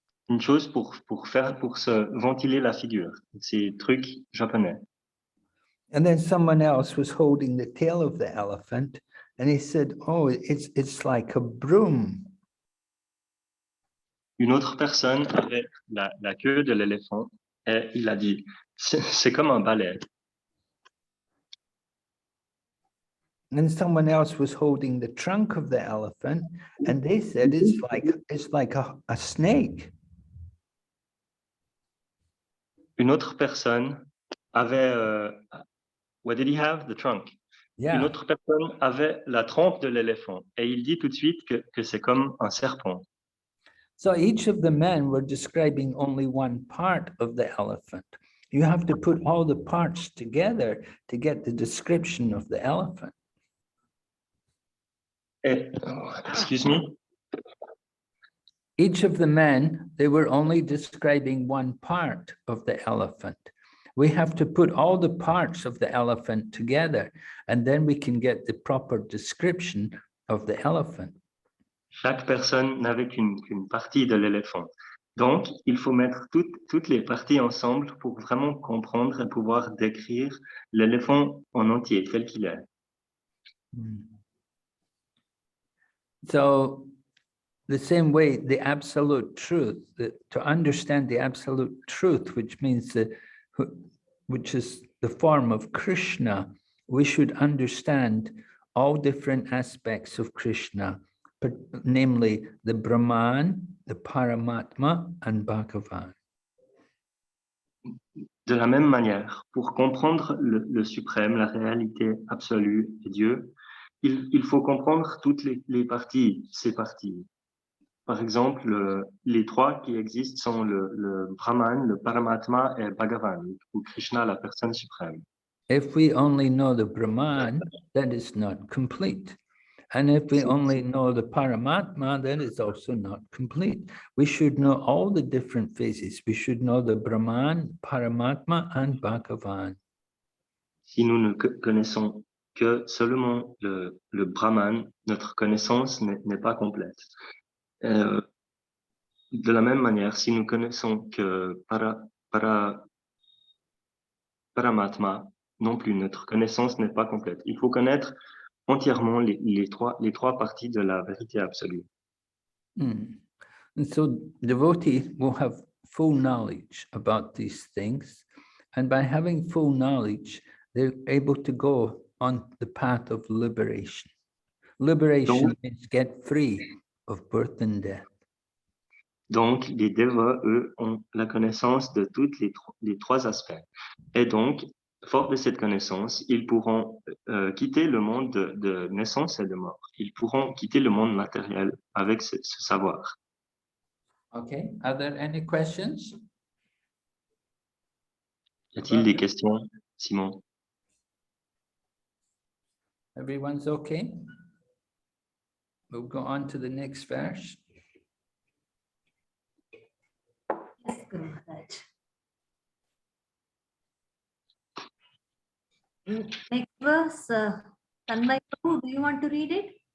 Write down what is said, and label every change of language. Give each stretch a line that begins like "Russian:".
French: Une chose pour se ventiler la figure. Ces trucs japonais.
English: And then someone else was holding the tail of the elephant and he said, oh, it's like a broom.
French: Une autre personne avait la queue de l'éléphant et il a dit, c'est comme un balai.
English: And someone else was holding the trunk of the elephant and they said it's like a snake.
French: Une autre personne avait,
English: what did he have? The trunk. Yeah.
French: Une autre personne avait la trompe de l'éléphant et il dit tout de suite que c'est comme un serpent.
English: So each of the men were describing only one part of the elephant. You have to put all the parts together to get the description of the elephant. Et, excuse me. Each of the men, they were only describing one part of the elephant. We have to put all the parts of the elephant together, and then we can get the proper description of the elephant.
French: Chaque personne n'avait qu'une partie de l'éléphant. Donc, il faut mettre toutes les parties ensemble pour vraiment comprendre et pouvoir décrire l'éléphant en entier tel qu'il est.
English: So, the same way, the absolute truth, to understand the absolute truth, which means which is the form of Krishna, we should understand all different aspects of Krishna, namely the Brahman, the Paramatma, and Bhagavan.
French: De la même manière, pour comprendre le suprême, la réalité absolue de Dieu, il faut comprendre toutes les parties, ces parties. Par exemple, les trois qui existent sont le Brahman, le Paramatma et Bhagavan, ou Krishna, la personne suprême.
English: If we only know the Brahman, that is not complete. And if we only know the Paramatma, then it's also not complete. We should know all the different phases. We should know the Brahman, Paramatma, and Bhagavan.
French: Si nous ne connaissons que seulement le Brahman, notre connaissance n'est pas complète. De la même manière, si nous connaissons que Paramatma, non plus, notre connaissance n'est pas complète. Il faut connaître entièrement les trois parties de la vérité absolue.
English: And so devotees will have full knowledge about these things. And by having full knowledge, they're able to go on the path of liberation. Liberation means get free of birth and death.
French: Donc, les dévots, eux, ont la connaissance de tous les trois aspects. Et donc, fort de cette connaissance, ils pourront quitter le monde de naissance et de mort. Ils pourront quitter le monde matériel avec ce savoir.
English: Okay, are there any questions?
French: Y a-t-il des questions, Simon?
English: Everyone's okay? We'll go on to the next verse. Yes, Guru Maharaj. Next verse, Tanmay Prabhu, do you want to read it?